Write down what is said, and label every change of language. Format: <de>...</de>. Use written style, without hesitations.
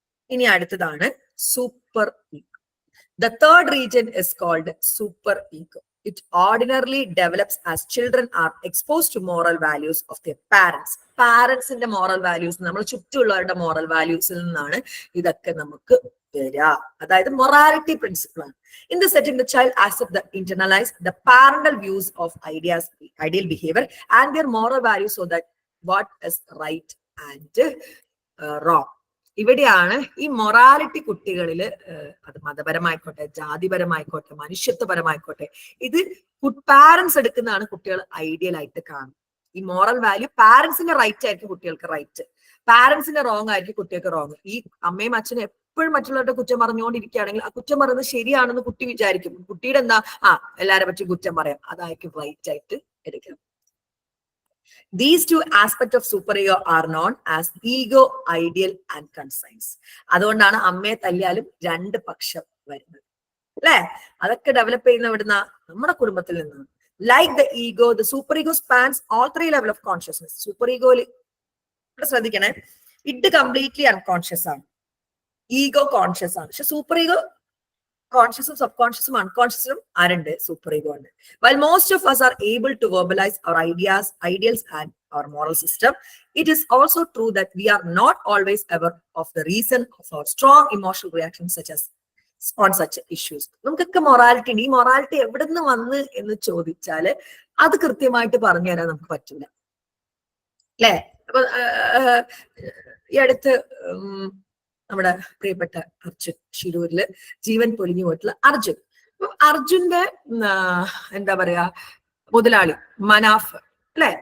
<ml>ഇനി അടുത്തതാണ് super ego.</ml> <en>The third region is called super ego. It ordinarily develops as children are exposed to moral values of their parents.</en> <ml>പാരന്റ്സിന്റെ moral values, നമ്മൾ ചുറ്റുമുള്ളവരുടെ moral വാല്യൂസിൽ നിന്നാണ് ഇതൊക്കെ നമുക്ക് വരിക. അതായത് morality principle ആണ്.</ml> <en>In the setting, the child accepts the internalize the parental views of ideal behavior and their moral values, so that what is right and wrong.</en> <ml>ഇവിടെയാണ് ഈ morality കുട്ടികളിൽ, അത് മതപരമായിക്കോട്ടെ, ജാതിപരമായിക്കോട്ടെ, മനുഷ്യത്വപരമായിക്കോട്ടെ, ഇത് പാരന്റ്സ് എടുക്കുന്നതാണ് കുട്ടികൾ ഐഡിയൽ ആയിട്ട് കാണും. ഈ മോറൽ വാല്യൂ പാരന്റ്സിന്റെ റൈറ്റ് ആയിരിക്കും കുട്ടികൾക്ക് റൈറ്റ്, പാരന്റ്സിന്റെ റോങ് ആയിരിക്കും കുട്ടികൾക്ക് റോങ്. ഈ അമ്മയും അച്ഛനും എപ്പോഴും മറ്റുള്ളവരുടെ കുറ്റം പറഞ്ഞുകൊണ്ടിരിക്കുകയാണെങ്കിൽ ആ കുറ്റം പറയുന്നത് ശരിയാണെന്ന് കുട്ടി വിചാരിക്കും. കുട്ടിയുടെ എന്താ, എല്ലാരെ പറ്റി കുറ്റം പറയാം, അതായിരിക്കും റൈറ്റ് ആയിട്ട് എടുക്കണം.</ml> <en>These two aspects of superego are known as ego, ideal and conscience.</en> <ml>അതുകൊണ്ടാണ് അമ്മയെ തല്ലിയാലും രണ്ട് പക്ഷം വരുന്നത്, അല്ലെ? അതൊക്കെ ഡെവലപ്പ് ചെയ്യുന്ന ഇവിടുന്ന നമ്മുടെ കുടുംബത്തിൽ നിന്നാണ്.</ml> <en>Like the ego, the superego spans all three levels of consciousness.</en> <ml>Superego ശ്രദ്ധിക്കണേ, ഇത് കംപ്ലീറ്റ്ലി അൺകോൺഷ്യസ് ആണ്, ഈഗോ കോൺഷ്യസ് ആണ്. പക്ഷെ സൂപ്പർ കോൺഷ്യസും സബ് കോൺഷ്യസും അൺകോൺഷ്യസും ആരുണ്ട്? സൂപ്പർ ഈഗോ ഉണ്ട്.</ml> <en>While most of us are able to verbalize our ideals and our moral system, it is also true that we are not always aware of the reason of our strong emotional reactions such as on such issues.</en> <ml>നമുക്കൊക്കെ morality ഉണ്ട്. ഈ morality എവിടെ നിന്ന് വന്ന് എന്ന് ചോദിച്ചാല് അത് കൃത്യമായിട്ട് പറഞ്ഞു തരാൻ നമുക്ക് പറ്റില്ല, അല്ലെ? അപ്പൊ ഈ അടുത്ത് നമ്മുടെ പ്രിയപ്പെട്ട അർജുൻ, ഷിരൂരില് ജീവൻ പൊലിഞ്ഞു പോയിട്ടുള്ള അർജുൻ, അർജുന്റെ എന്താ പറയാ മുതലാളി മനാഫ്, അല്ലെ?</ml>